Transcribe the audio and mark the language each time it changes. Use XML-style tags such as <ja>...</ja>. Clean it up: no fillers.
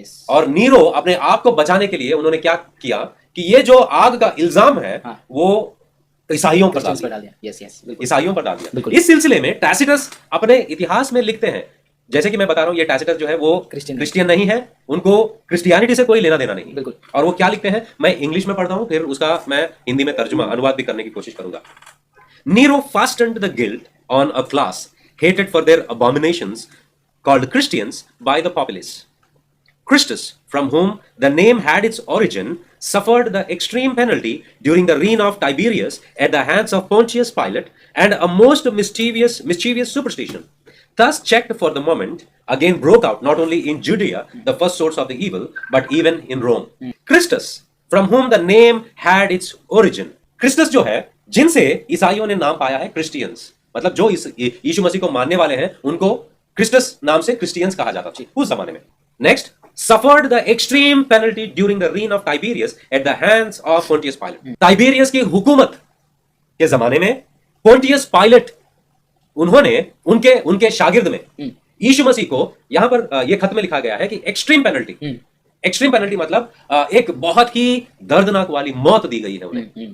<hi>और नीरो अपने आप को बचाने के लिए उन्होंने क्या किया कि ये जो आग का इल्जाम है वो ईसाइयों पर डाल दिया। ईसाइयों पर डाल दिया। इस सिलसिले में टैसिटस अपने इतिहास में लिखते हैं, जैसे कि मैं बता रहा हूं, ये टैसिटस जो है वो क्रिश्चियन नहीं है, उनको क्रिश्चियनिटी से कोई लेना देना नहीं। और वो क्या लिखते हैं, मैं इंग्लिश में पढ़ता हूं, फिर उसका मैं हिंदी में तर्जुमा, अनुवाद भी करने की कोशिश करूंगा।</hi> <en>Nero fastened the guilt on a class hated for their abominations called Christians by the populace. Christus, from whom the name had its origin, suffered the extreme penalty during the reign of Tiberius at the hands of Pontius Pilate and a most mischievous superstition. Thus checked for the moment, again broke out not only in Judea, the first source of the evil, but even in Rome. Christus, from whom the name had its origin.</en> <hi>Christus जो है, जिनसे ईसाइयों ने नाम पाया है Christians, मतलब जो यीशु मसीह को मानने वाले हैं उनको क्रिस्टस नाम से क्रिश्चियंस कहा जाता था उस जमाने में।</hi> <en>Next, suffered the extreme penalty during the reign of Tiberius at the hands of Pontius Pilate.</en> <hi>Tiberius की हुकूमत के जमाने में पोंटियस पायलट, उन्होंने उनके शागिर्द में यीशु मसीह को, यहां पर यह खत में लिखा गया है कि एक्सट्रीम पेनल्टी मतलब एक बहुत ही दर्दनाक वाली मौत दी गई है उन्हें।</hi>